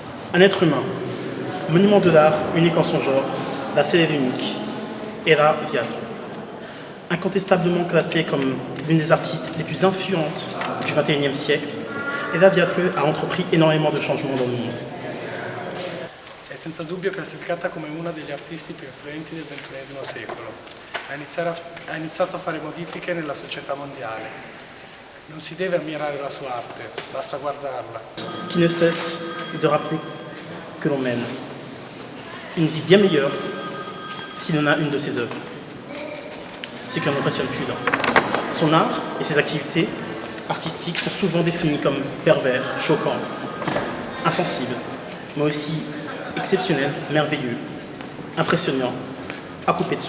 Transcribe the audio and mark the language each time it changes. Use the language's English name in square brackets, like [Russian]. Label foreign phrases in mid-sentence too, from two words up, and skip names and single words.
[French] Un être humain, monument de l'art unique en son genre, la seule et l'unique, Ella Viatre. Incontestablement classée comme l'une des artistes les plus influentes du XXIe siècle, Ella Viatre a entrepris énormément de changements dans le monde. [Italian] È senza dubbio classificata come una degli artisti più influenti del XXI secolo. Ha iniziato a fare modifiche nella società mondiale. Non si deve ammirare la sua arte, basta guardarla. [French] Qui ne cesse de rappeler que l'on mène une vie bien meilleure si l'on a une de ses œuvres. Ce qui en impressionne plus d'un. Son art et ses activités artistiques sont souvent définis comme pervers, choquants, insensibles, mais aussi exceptionnels, merveilleux, impressionnants, à couper de souffle.